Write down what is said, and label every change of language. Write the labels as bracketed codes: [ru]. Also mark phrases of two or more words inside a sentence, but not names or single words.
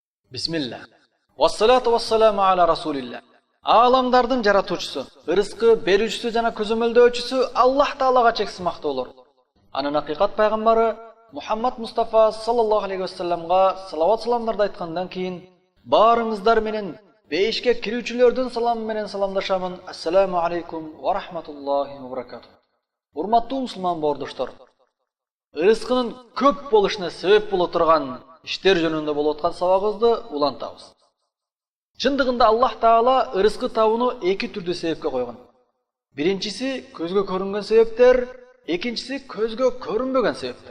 [ky] Бисмилла. [ar] والصلاة والسلام على رسول الله. [ky] Аламдардын жаратуучусу, ырыскы берүүчүсү жана көзөмөлдөөчүсү Аллах Таалага чексиз мактоолор. Анын акыйкат пайгамбары Мухаммад Мустафа [ar] صلى الله عليه وسلم [ky] салават саламдарды айткандан кийин баарыңыздар менен бейишке кирүүчүлөрдүн саламы менен саламдашамын. [ar] السلام عليكم ورحمة الله وبركاته. [ky] Урматтуу мусулман боордоштор, ырыскынын көп болушуна себеп боло турган иштер жөнүндө болуп аткан сабагыбызды улантабыз. Чындыгында Аллах Таала ырыскы табууну эки түрдүү себепке койгон. Биринчиси көзгө көрүнгөн себептер, экинчиси көзгө көрүнбөгөн себептер.